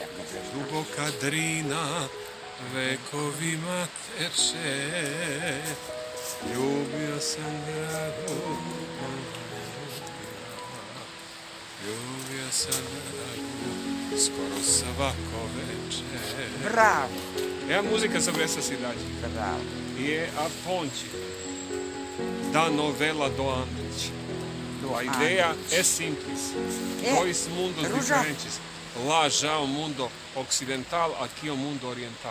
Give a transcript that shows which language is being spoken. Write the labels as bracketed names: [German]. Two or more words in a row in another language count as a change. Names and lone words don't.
[Serbian] Duboka Drina vekovima teče, ljubio sam dragu, ljubio sam dragu, skoro svako večer. [Portuguese] Bravo. É a música sobre essa cidade. Bravo. E é a ponte da novela do Andrich. A ideia é simples. Dois mundos diferentes. Lá já o mundo ocidental, aqui o mundo oriental.